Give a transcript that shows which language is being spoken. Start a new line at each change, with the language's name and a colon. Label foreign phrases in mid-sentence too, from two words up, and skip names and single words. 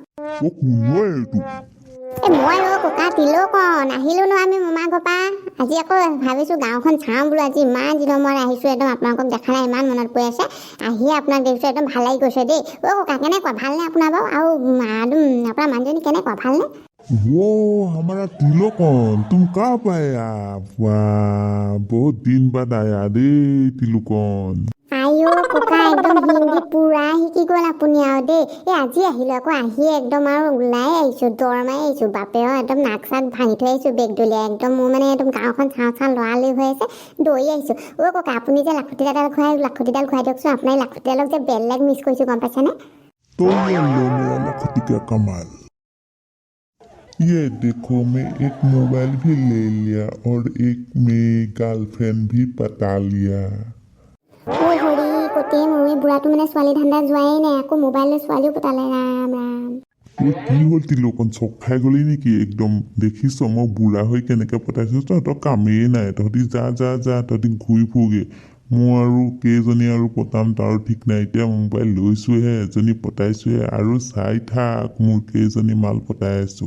Assamese: মই ককা তিলকণ আহিলোঁ ন আমি মামাৰ ঘৰৰ পৰা আজি আকৌ ভাবিছোঁ গাঁওখন চাওঁ বোলো আজি ইমান দিনৰ মূৰত আহিছোঁ একদম আপোনালোকক দেখা নাই ইমান মনত পৰি আছে আহিয়ে আপোনাক দেখিছোঁ একদম ভাল লাগি গৈছে দেই ককা কেনেকুৱা ভালনে আপোনাৰ বাৰু আৰু আপোনাৰ মানুহজনী কেনেকুৱা ভালনে
Hindi: वो हमारा तिलकन तुम कहाँ पे आया वाह बहुत दिन बाद आया दे तिलकन
Assamese: আইঅ ককা একদম হিন্দী পুৰা শিকি গ'ল আপুনি আৰু দেই এই আজি আহিলোঁ আকৌ আহি একদম আৰু ওলাই আহিছোঁ দৰ মাৰি আহিছোঁ বাপেও একদম নাক চাক ভাঙি থৈ আহিছোঁ বেগ দলিয়াই একদম মোৰ মানে একদম গাঁওখন চাওঁ লৰালৰি হৈ আছে দৌৰি আহিছোঁ ককা আপুনি যে লাখুটিডাল খুৱাই দিয়কচোন আপোনাৰ লাখুটিডালক যে বেলেগ মিছ কৰিছোঁ গম পাইছেনে
Hindi: तो ये लो मेरा लखती का कमाल ये देखो मैं एक मोबाइल भी ले लिया और एक मेरी गर्लफ्रेंड भी पटा लिया
Assamese: হৰি কতে মই বুঢ়াটো মানে ছোৱালী ধান্দা যোৱাই নাই আকৌ মোবাইলৰ ছোৱালীও পতালে ৰাম ৰাম তোৰ কি হ'ল তিলকন চক খাই গলি নেকি একদম দেখিছ মই বুঢ়া হৈ কেনেকৈ পতাইছো তহঁতৰ কামেই নাই তহঁতি যা তহঁতি ঘূৰি ফুৰগে মই আৰু কেইজনী আৰু পতাম তাৰ ঠিক নাই এতিয়া মোবাইল লৈছোহে এজনী পতাইছোহে আৰু চাই থাক মোৰ কেইজনী মাল পতাই আছো